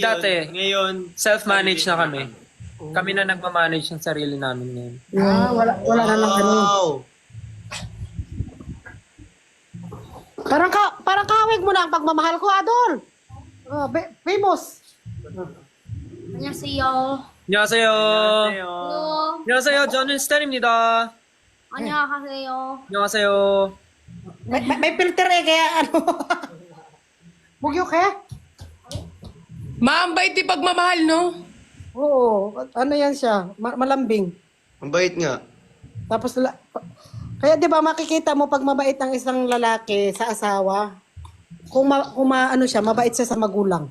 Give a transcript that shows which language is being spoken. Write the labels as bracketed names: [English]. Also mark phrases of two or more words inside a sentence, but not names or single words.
[Filipino] Dati. yun. Ngayon, Self-manage na kami. Kami na nagmamanage ng sarili namin ngayon. Wala na lang ano. Wow! Parang kawig mo na ang pagmamahal ko, Adol. Famous. [Korean] 안녕하세요. 안녕하세요. Annyeonghaseyo. 안녕하세요. 저는 스탠입니다. 안녕하세요. 안녕하세요. [Filipino] May filter eh, kaya ano. Bugyo kaya? Ma'am, bait di pagmamahal, no? Oo, ano yan siya, malambing. Ang bait nga. Tapos, kaya di ba makikita mo pag mabait ang isang lalaki sa asawa, ano siya, mabait siya sa magulang.